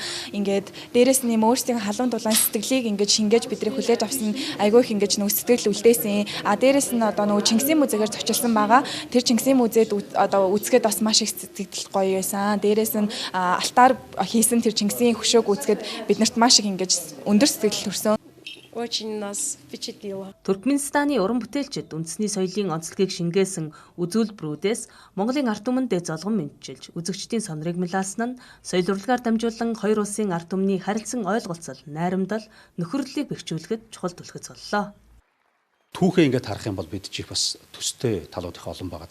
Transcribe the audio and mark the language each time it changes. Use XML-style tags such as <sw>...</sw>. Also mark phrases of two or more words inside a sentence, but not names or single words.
<mn>Ингээд дээрэс нь юм өөрсдийн халуун дулаан сэтгэлийг ингээд шингээж бидний хүлээж авсан. Айгүй их ингээд нөгөө сэтгэл үлдээсэн. Дээрэс нь нөгөө Чингисийн музейгээр зочилсан байгаа. Тэр Чингисийн музейд үзэхэд бас маш их сэтгэл гоё байсан. Дээрэс нь алтаар хийсэн тэр Чингисийн хөшөөг үзэхэд биднэрт маш их ингээд өндөр сэтгэл төрсөн.</mn> <ru>Очень нас впечатлило.</ru> <mn>Туркменстаны уран бүтээлчид үндэсний соёлын онцлогийг шингээсэн үзүүлбэрүүдээс Монголын ард түмэнд золгон мэдчилж, үзэгчдийн сонирыг мэлаасан нь соёл урлагаар дамжуулан хоёр улсын ард түмний харилцан ойлголцол, найрамдал, нөхөрлөлийг бэхжүүлэхэд чухал түлхэж боллоо. Түүхээ ингээд харах юм бол бид чих бас төстэй талууд их олон байгаа.</mn>